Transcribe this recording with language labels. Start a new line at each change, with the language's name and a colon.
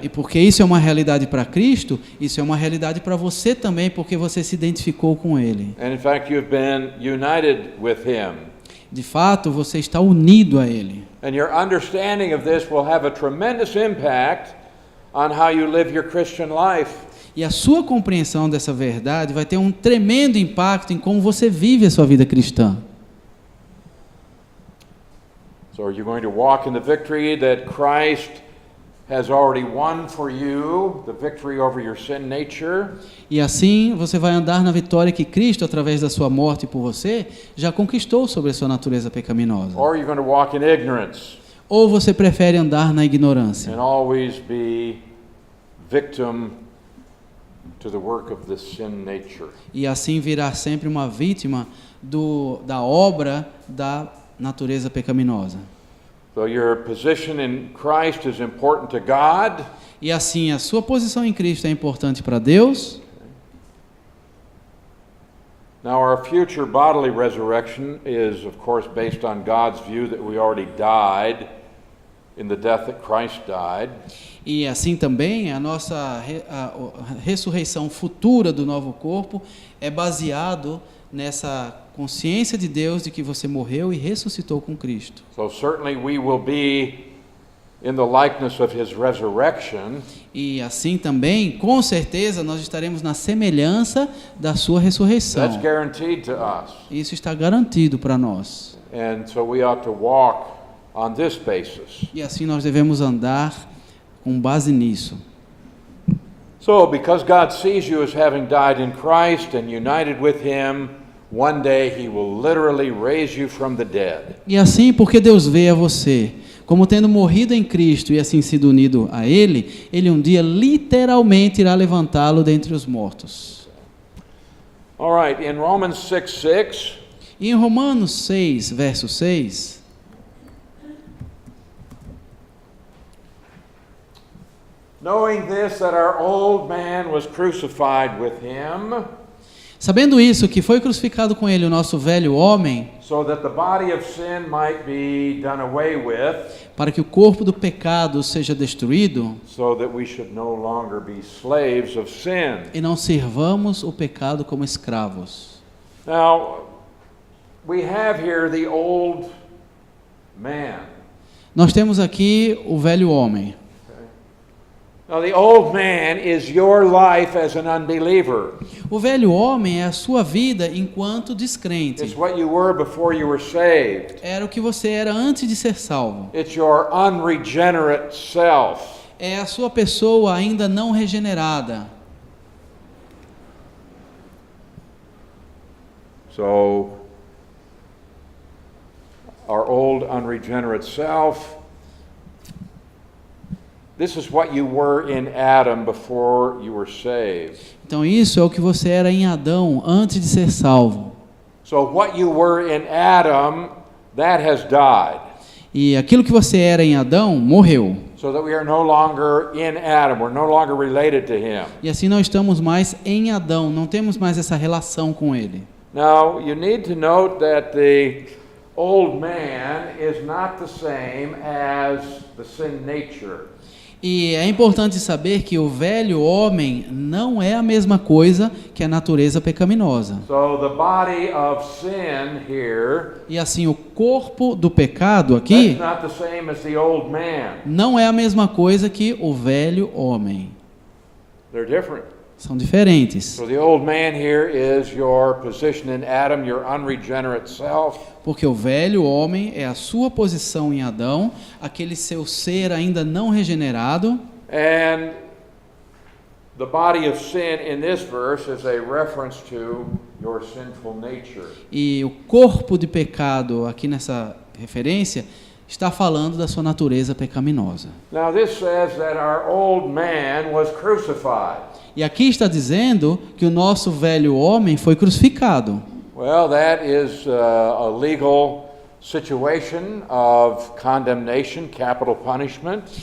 Portuguese: E porque isso é uma realidade para Cristo, isso é uma realidade para você também, porque você se identificou com Ele.
English: And in fact, you've been united with Him.
Portuguese: De fato, você está unido a Ele.
English: And your understanding of this will have a tremendous impact on how you live your Christian life.
Portuguese: E a sua compreensão dessa verdade vai ter um tremendo impacto em como você vive a sua vida cristã.
English: So are you going to walk in the victory that Christ has already won for you, the victory over your sin nature?
Portuguese: E assim você vai andar na vitória que Cristo, através da sua morte por você, já conquistou sobre a sua natureza pecaminosa.
English: Or are you going to walk in ignorance
Portuguese: Ou você prefere andar na ignorância
English: and always be victim to the work of this sin nature?
Portuguese: e assim virar sempre uma vítima da obra da natureza pecaminosa?
English: So your position in Christ is important to God.
Portuguese: E assim a sua posição em Cristo é importante para Deus.
English: Now our future bodily resurrection is of course based on God's view that we already died in the death that Christ died.
Portuguese: E assim também a nossa a ressurreição futura do novo corpo é baseado nessa consciência de Deus de que você morreu e ressuscitou com Cristo.
English: So certainly we will be in the likeness of his resurrection.
Portuguese: E assim também, com certeza, nós estaremos na semelhança da sua ressurreição.
English: That's guaranteed to us.
Portuguese: Isso está garantido para nós.
English: And so we ought to walk on this basis.
Portuguese: E assim nós devemos andar com base nisso.
English: So because God sees you as having died in Christ and united with him, one day he will literally raise you from the dead.
Portuguese: E assim, porque Deus vê a você como tendo morrido em Cristo e assim sido unido a Ele, Ele um dia literalmente irá levantá-lo dentre os mortos.
English: All right, in Romans 6:6,
Portuguese: E em Romanos 6, verso 6,
English: knowing this, that our old man was crucified with him,
Portuguese: sabendo isso, que foi crucificado com Ele o nosso velho homem,
English: so that the body of sin might be done away with,
Portuguese: para que o corpo do pecado seja destruído
English: so that we should no longer be slaves of sin.
Portuguese: e não sirvamos o pecado como escravos.
English: Now, we have here the old man.
Portuguese: Nós temos aqui o velho homem.
English: Now, the old man is your life as an unbeliever.
Portuguese: O velho homem é a sua vida enquanto
English: It's
Portuguese: descrente.
English: what you were before you were saved.
Portuguese: Era o que você era antes de ser salvo.
English: It's your unregenerate self.
Portuguese: É a sua pessoa ainda não regenerada.
English: So, our old unregenerate self, this is what you were in Adam before you were saved.
Portuguese: Então isso é o que você era em Adão antes de ser salvo.
English: So what you were in Adam, that has died.
Portuguese: E aquilo que você era em Adão morreu.
English: So that we are no longer in Adam, we're no longer related to him.
Portuguese: E assim não estamos mais em Adão, não temos mais essa relação com ele.
English: Now, you need to note that the old man is not the same as the sin nature.
Portuguese: E é importante saber que o velho homem não é a mesma coisa que a natureza pecaminosa.
English: So the body of sin here,
Portuguese: E assim, o corpo do pecado
English: that's
Portuguese: aqui
English: not the same as the old man.
Portuguese: não é a mesma coisa que o velho homem.
English: They're different.
Portuguese: São diferentes.
English: So the old man here is your position in Adam, your unregenerate self.
Portuguese: Porque o velho homem é a sua posição em Adão, aquele seu ser ainda não regenerado.
English: And the body of sin in this verse is a reference to your sinful nature.
Portuguese: E o corpo de pecado, aqui nessa referência, está falando da sua natureza pecaminosa.
English: Now this says that our old man was crucified.
Portuguese: E aqui está dizendo que o nosso velho homem foi crucificado.
English: Well, that is a legal situation of condemnation, capital punishment.